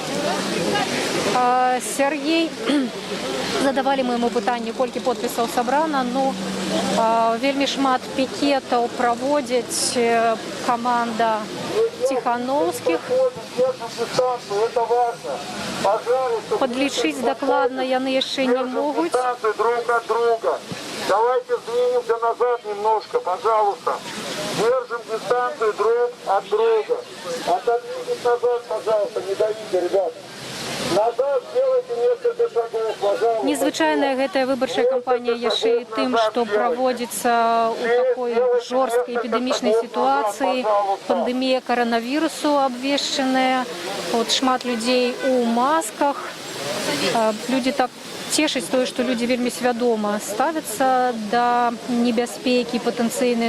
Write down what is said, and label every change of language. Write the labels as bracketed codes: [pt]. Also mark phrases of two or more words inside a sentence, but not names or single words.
[be] Сергей, задавалі мы яму пытанне, колькі подпісаў сабрана. Ну, вельмі шмат пікетаў праводзяць каманда Тихановских. Подлічыць дакладна яны яшчэ не могуць. [ru] Друг от друга. Давайте сдвинемся назад немножко, пожалуйста. Держим дистанцию друг от друга. Отодвиньтесь назад, пожалуйста, не давите, ребят. Назад сделайте несколько шагов, пожалуйста. [be] Незвычайная гэтая выбарчая кампанія яшчэ і тым, што праводзіцца ў такой жорсткай эпідэмічнай сітуацыі. Пандэмія каранавірусу абвешчаная. Вот шмат людзей у масках. Людзі так цешыць тое, што людзі вельмі свядома ставяцца да небяспекі патэнцыйнай.